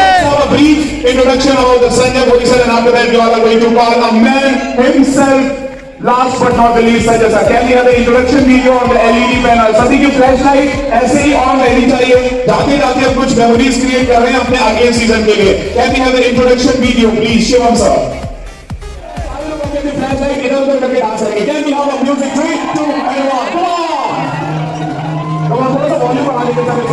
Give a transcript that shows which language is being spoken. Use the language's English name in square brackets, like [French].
[English] A brief introduction about the Sanjay Bholi sir, and after that you all are going to call a man himself. Last but not the least, Sanjay sir. Can we have the introduction video on the LED panel? [Hindi] सभी की flash light ऐसे ही on रहनी चाहिए। जाते जाते हम कुछ memories create कर रहे हैं अपने अगले सीजन के लिए। [English] Can we have the introduction video, please, Shivam sir? [Hindi] सारे लोग अपनी फ्लैश लाइट इधर-उधर करके डांस करेंगे। [English] Can we have a music 3, 2, and 1? Come on! Come on, [Hindi] थोड़ा सा वॉल्यूम बढ़ा देते हैं।